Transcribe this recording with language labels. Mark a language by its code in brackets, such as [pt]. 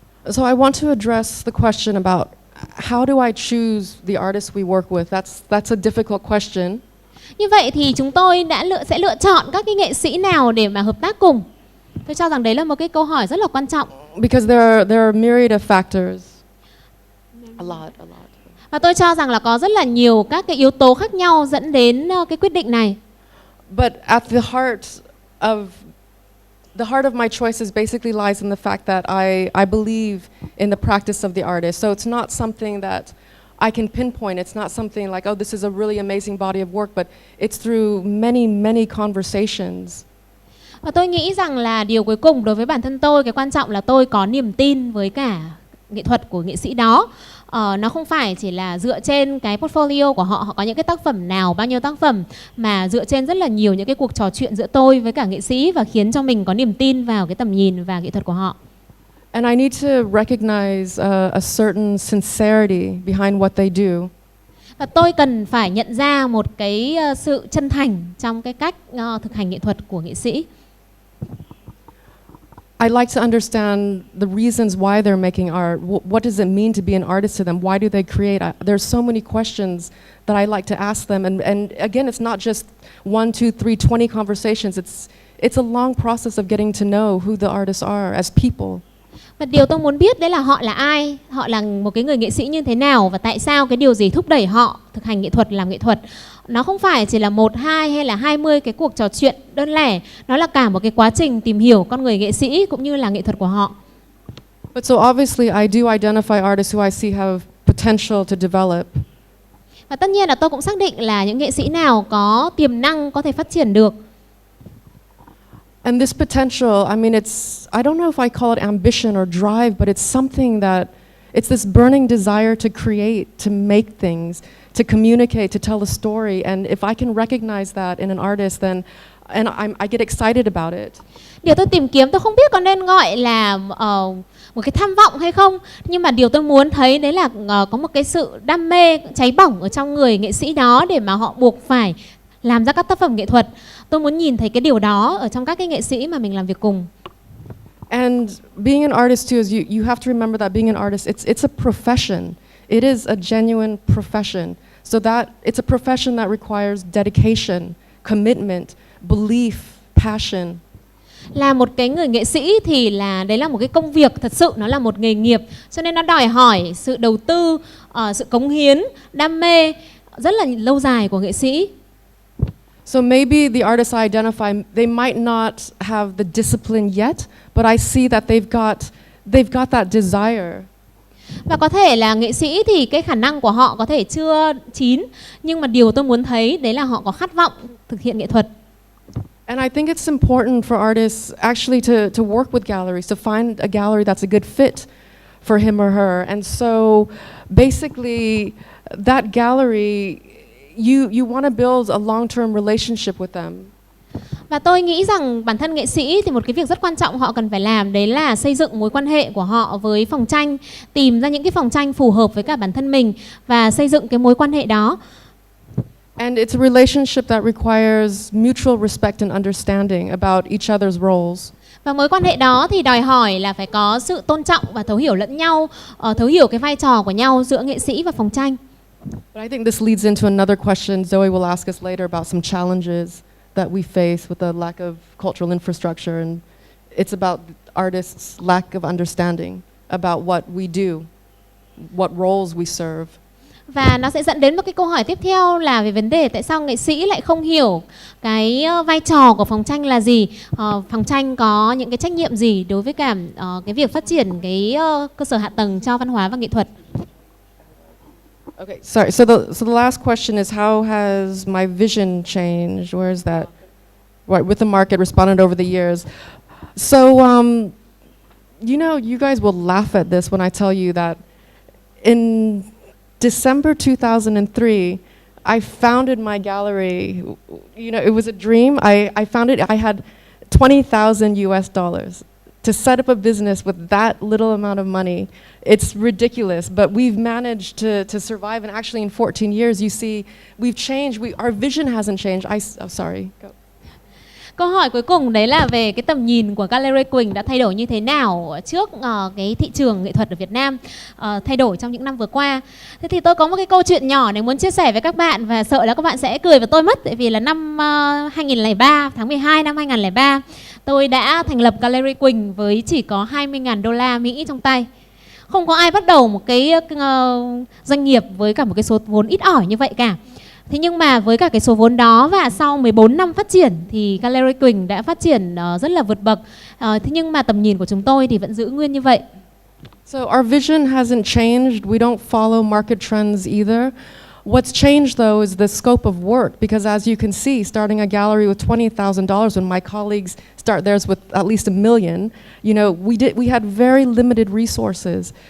[en] So I want to address the question about how do I choose the artists we work with? That's a difficult question. [vi] Như vậy thì chúng tôi sẽ lựa chọn các cái nghệ sĩ nào để mà hợp tác cùng. Tôi cho rằng đấy là một cái câu hỏi rất là quan trọng. [en] Because there are myriad of factors. A lot. [vi] Và tôi cho rằng là có rất là nhiều các cái yếu tố khác nhau dẫn đến cái quyết định này. [en] But at the heart of my choices basically lies in the fact that I believe in the practice of the artist. So it's not something that I can pinpoint. It's not something like, oh, this is a really amazing body of work, but it's through many conversations. [vi] Và tôi nghĩ rằng là điều cuối cùng đối với bản thân tôi, cái quan trọng là tôi có niềm tin với cả nghệ thuật của nghệ sĩ đó. Nó không phải chỉ là dựa trên cái portfolio của họ có những cái tác phẩm nào, bao nhiêu tác phẩm, mà dựa trên rất là nhiều những cái cuộc trò chuyện giữa tôi với cả nghệ sĩ và khiến cho mình có niềm tin vào cái tầm nhìn và nghệ thuật của họ. [en] And I need to recognize a certain sincerity behind what they do. [vi] Và tôi cần phải nhận ra một cái sự chân thành trong cái cách thực hành nghệ thuật của nghệ sĩ. [en] I like to understand the reasons why they're making art. What does it mean to be an artist to them? Why do they create? There's so many questions that I like to ask them. And again, it's not just 1, 2, 3, 20 conversations. It's a long process of getting to know who the artists are as people. [vi] Và điều tôi muốn biết đấy là họ là ai, họ là một cái người nghệ sĩ như thế nào và tại sao, cái điều gì thúc đẩy họ thực hành nghệ thuật, làm nghệ thuật. Nó không phải chỉ là 1, 2 hay là 20 cái cuộc trò chuyện đơn lẻ, nó là cả một cái quá trình tìm hiểu con người nghệ sĩ cũng như là nghệ thuật của họ. [en] But so obviously I do identify artists who I see have potential to develop. [vi] Và tất nhiên là tôi cũng xác định là những nghệ sĩ nào có tiềm năng có thể phát triển được. [en] And this potential, I mean, I don't know if I call it ambition or drive, but it's something that, it's this burning desire to create, to make things, to communicate, to tell a story. And if I can recognize that in an artist, then I get excited about it. [vi] Điều tôi tìm kiếm, tôi không biết có nên gọi là một cái tham vọng hay không, nhưng mà điều tôi muốn thấy đấy là có một cái sự đam mê cháy bỏng ở trong người nghệ sĩ đó để mà họ buộc phải làm ra các tác phẩm nghệ thuật. Tôi muốn nhìn thấy cái điều đó ở trong các cái nghệ sĩ mà mình làm việc cùng. [en] And being an artist too is you have to remember that being an artist, it's a profession. It is a genuine profession. So that it's a profession that requires dedication, commitment, belief, passion. [vi] Là một cái người nghệ sĩ thì đấy là một cái công việc, thật sự nó là một nghề nghiệp, cho nên nó đòi hỏi sự đầu tư, sự cống hiến, đam mê rất là lâu dài của nghệ sĩ. [en] So maybe the artists I identify, they might not have the discipline yet, but I see that they've got that desire. [vi] Và có thể là nghệ sĩ thì cái khả năng của họ có thể chưa chín, nhưng mà điều tôi muốn thấy đấy là họ có khát vọng thực hiện nghệ thuật. [en] And I think it's important for artists actually to work with galleries, to find a gallery that's a good fit for him or her. And so basically that gallery, you want to build a long-term relationship with them. [vi] Và tôi nghĩ rằng bản thân nghệ sĩ thì một cái việc rất quan trọng họ cần phải làm đấy là xây dựng mối quan hệ của họ với phòng tranh, tìm ra những cái phòng tranh phù hợp với cả bản thân mình và xây dựng cái mối quan hệ đó. [en] And it's a relationship that requires mutual respect and understanding about each other's roles. [vi] Và mối quan hệ đó thì đòi hỏi là phải có sự tôn trọng và thấu hiểu lẫn nhau, thấu hiểu cái vai trò của nhau giữa nghệ sĩ và phòng tranh. [en] But I think this leads into another question Zoe will ask us later about some challenges that we face with the lack of cultural infrastructure, and it's about artists' lack of understanding about what we do. what roles we serve. [vi] Và nó sẽ dẫn đến một cái câu hỏi tiếp theo là về vấn đề tại sao nghệ sĩ lại không hiểu cái vai trò của phòng tranh là gì, phòng tranh có những cái trách nhiệm gì đối với cả cái việc phát triển cái cơ sở hạ tầng cho văn hóa và nghệ thuật. [en] Okay, sorry. So the last question is, how has my vision changed? Where is that? Right, with the market responded over the years. So, you know, you guys will laugh at this when I tell you that in December 2003, I founded my gallery. You know, it was a dream. I found it. I had $20,000 US to set up a business with that little amount of money. It's ridiculous, but we've managed to survive. And actually, in 14 years, you see, we've changed. Our vision hasn't changed. Sorry. Go. [vi] Câu hỏi cuối cùng đấy là về cái tầm nhìn của Gallery Quỳnh đã thay đổi như thế nào trước cái thị trường nghệ thuật ở Việt Nam thay đổi trong những năm vừa qua. Thế thì tôi có một cái câu chuyện nhỏ để muốn chia sẻ với các bạn và sợ là các bạn sẽ cười vào tôi mất, tại vì là năm 2003, tháng 12 năm 2003, tôi đã thành lập Gallery Quỳnh với chỉ có $20.000 Mỹ trong tay. Không có ai bắt đầu một cái doanh nghiệp với cả một cái số vốn ít ỏi như vậy cả. Thế nhưng mà với cả cái số vốn đó và sau 14 năm phát triển thì Gallery Quỳnh đã phát triển rất là vượt bậc. Thế nhưng mà tầm nhìn của chúng tôi thì vẫn giữ nguyên như vậy. [en] So our vision hasn't changed. We don't follow market trends either. What's changed though is the scope of work, because as you can see, starting a gallery with $20,000 when my colleagues start theirs with at least $1 million, you know, we had very limited resources.